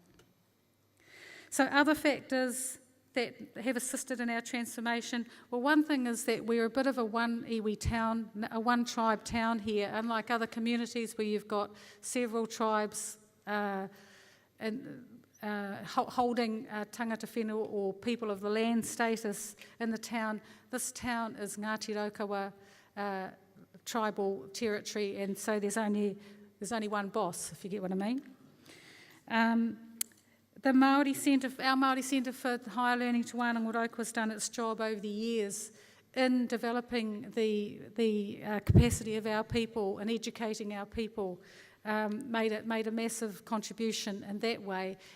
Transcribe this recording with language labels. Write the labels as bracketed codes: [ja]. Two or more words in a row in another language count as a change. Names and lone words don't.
[en] So other factors that have assisted in our transformation, well, one thing is that we're a bit of a one iwi town, a one tribe town here, unlike other communities where you've got several tribes holding [mi] tangata whenua [en] or people of the land status in the town. This town is Ngāti Raukawa tribal territory, and so there's only one boss, if you get what I mean. Our Māori Centre for Higher Learning Te Wānanga has done its job over the years in developing the capacity of our people and educating our people, made a massive contribution in that way.